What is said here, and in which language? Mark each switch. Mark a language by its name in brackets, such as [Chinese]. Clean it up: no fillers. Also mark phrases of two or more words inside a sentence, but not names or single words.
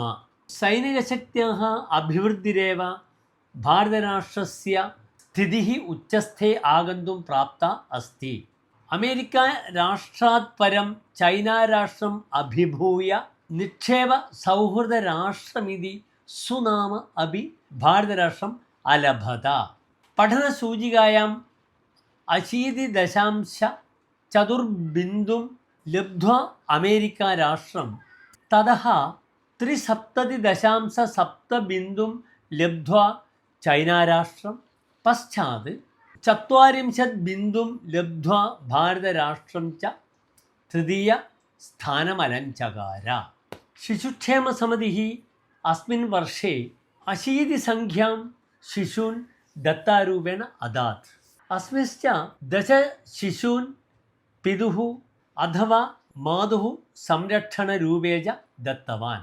[Sanskrit] सैनिकशक्त्याः अभिवृद्धिरेव भारतराष्ट्रस्य स्थितिः उच्चस्थे आगन्तुं प्राप्ता अस्ति। अमेरिका राष्ट्रात् परं चैना राष्ट्रम् अभिभूय निक्षेपसौहृदराष्ट्रमिति सुनाम अपि भारतराष्ट्रम् अलभत। പഠനസൂചികായാം 80.4 ലബ്ധ്വാ അമേരിക്ക രാഷ്ട്രം തതഃ 73.7 ലബ്ധ്വാ ചൈനാരാഷ്ട്രം പശ്ചാത് 40 ലബ്ധ്വാ ഭാരതരാഷ്ട്രം ച തൃതീയ സ്ഥാനമലഞ്ചകാര। शिशुक्षेमसमितिः अस्मिन् वर्षे 80 संख्यां शिशून् दत्तारूपेण अदात्। अस्मिंश्च 10 शिशून् पितुः अथवा मातुः संरक्षणरूपे च दत्तवान्।